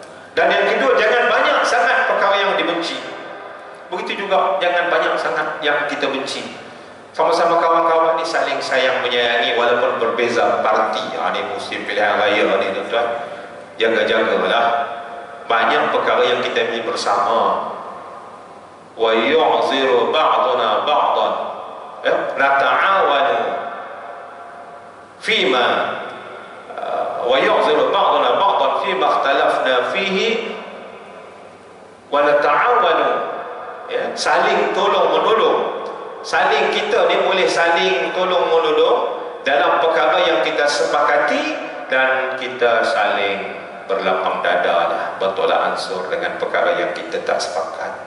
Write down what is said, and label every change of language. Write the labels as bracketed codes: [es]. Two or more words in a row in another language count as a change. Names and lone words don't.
[ms] Dan yang kedua, jangan banyak sangat perkara yang dibenci. Begitu juga jangan banyak sangat yang kita benci. Sama-sama kawan-kawan ni saling sayang menyayangi walaupun berbeza parti. Ni musim pilihan raya ni tuan-tuan, jaga-jagalah. Banyak perkara yang kita ni bersama. [ar] ويعذر بعضنا بعضا، نتعاون فيما ويعذر بعضنا بعضا فيما اختلفنا فيه ونتعاون, [ms] saling tolong menolong. Kita ni boleh saling tolong menolong dalam perkara yang kita sepakati, dan kita saling berlapang dada lah, bertolak ansur dengan perkara yang kita tak sepakat.